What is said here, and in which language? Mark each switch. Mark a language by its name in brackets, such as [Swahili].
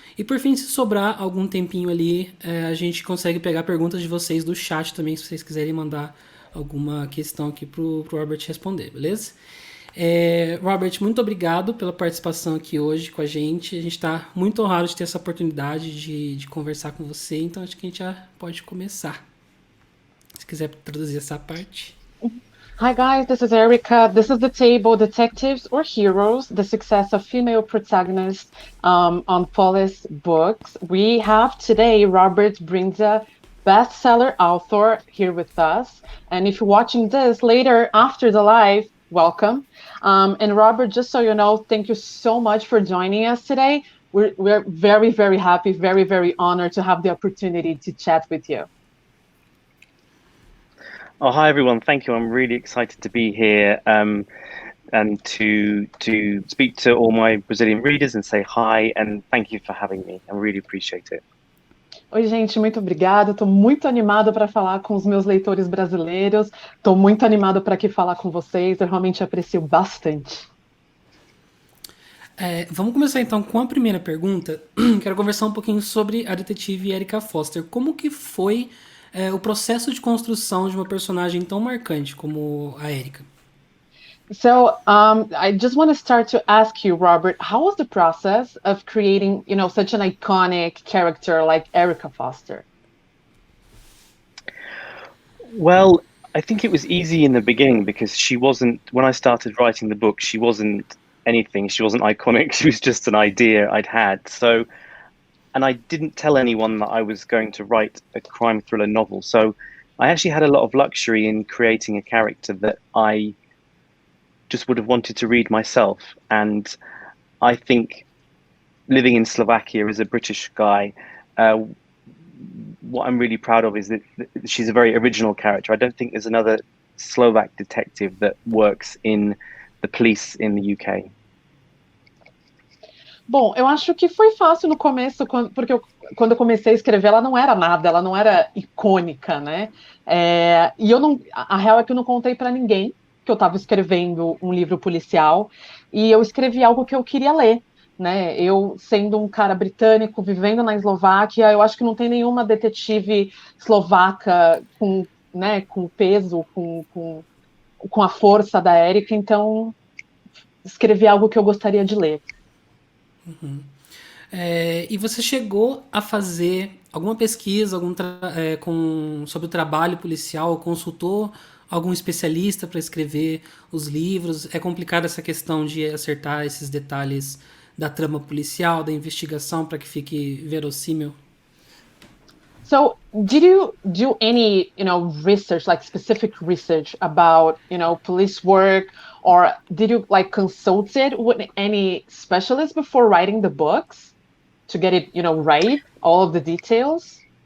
[Portuguese] E por fim, se sobrar algum tempinho ali, a gente consegue pegar perguntas de vocês do chat também, se vocês quiserem mandar alguma questão aqui pro Robert responder, beleza? Robert, muito obrigado pela participação aqui hoje com a gente. A gente está muito honrado de ter essa oportunidade de conversar com você, então acho que a gente já pode começar. Se quiser traduzir essa parte. [English] Hi guys, this is Erica. This is the table, Detectives or Heroes, the success of female protagonists on police books. We have today Robert Brinza, bestseller author, here with us. And if you're watching this later after the live, welcome. And Robert, just so you know, thank you so much for joining us today. We're very, very happy, very, very honored to have the opportunity to chat with you. Oh, hi everyone. Thank you. I'm really excited to be here and to speak to all my Brazilian readers and say hi and thank you for having me. I really appreciate it. [Portuguese] Oi, gente, muito obrigada. Estou muito animada para falar com os meus leitores brasileiros. Estou muito animada para aqui falar com vocês. Eu realmente aprecio bastante. Vamos começar então com a primeira pergunta. Quero conversar um pouquinho sobre a detetive Erica Foster. Como que foi o processo de construção de uma personagem tão marcante como a Erika? [English] So I just want to start to ask you, Robert, how was the process of creating, such an iconic character like Erica Foster? Well, I think it was easy in the beginning because she wasn't, when I started writing the book, she wasn't anything. She wasn't iconic. She was just an idea I'd had. So, and I didn't tell anyone that I was going to write a crime thriller novel. So I actually had a lot of luxury in creating a character that I just would have wanted to read myself. And I think living in Slovakia as a British guy, what I'm really proud of is that she's a very original character. I don't think there's another Slovak detective that works in the police in the UK. [Portuguese] Bom, eu acho que foi fácil no começo, porque quando eu comecei a escrever, ela não era nada, ela não era icônica, né? E eu não, a real é que eu não contei para ninguém que eu estava escrevendo um livro policial, e eu escrevi algo que eu queria ler, né? Eu, sendo um cara britânico, vivendo na Eslováquia, eu acho que não tem nenhuma detetive eslovaca com peso, com a força da Erika, então escrevi algo que eu gostaria de ler. Uhum. E você chegou a fazer alguma pesquisa sobre o trabalho policial, consultou algum especialista para escrever os livros? É complicada essa questão de acertar esses detalhes da trama policial, da investigação, para que fique verossímil? [English] So, did you do any, research, like specific research about, police work or did you like consult it with any specialist before writing the books to get it, right, all of the details?